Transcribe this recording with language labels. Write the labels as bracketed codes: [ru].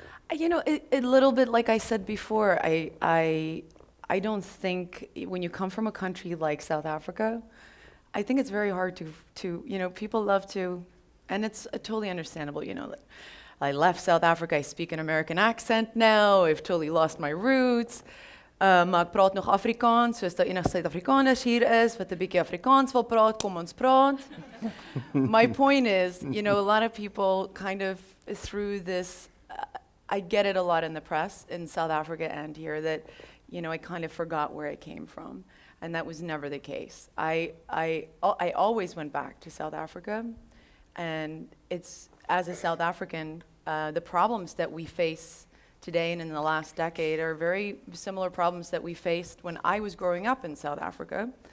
[en] A little bit like I said before, I don't think when you come from a country like South Africa, I think it's very hard to people love to, and it's totally understandable, that I left South Africa, I speak an American accent now, I've totally lost my roots. [af] Maar ek praat nog Afrikaans, soos dat enige Suid-Afrikaners hier is, wat 'n bietjie Afrikaans wil praat, kom ons praat. [en] My point is, a lot of people kind of through this, I get it a lot in the press in South Africa and here that, I kind of forgot where I came from. And that was never the case. I always went back to South Africa, and it's, as a South African, the problems that we face today and in the last decade are very similar problems that we faced when I was growing up in South Africa.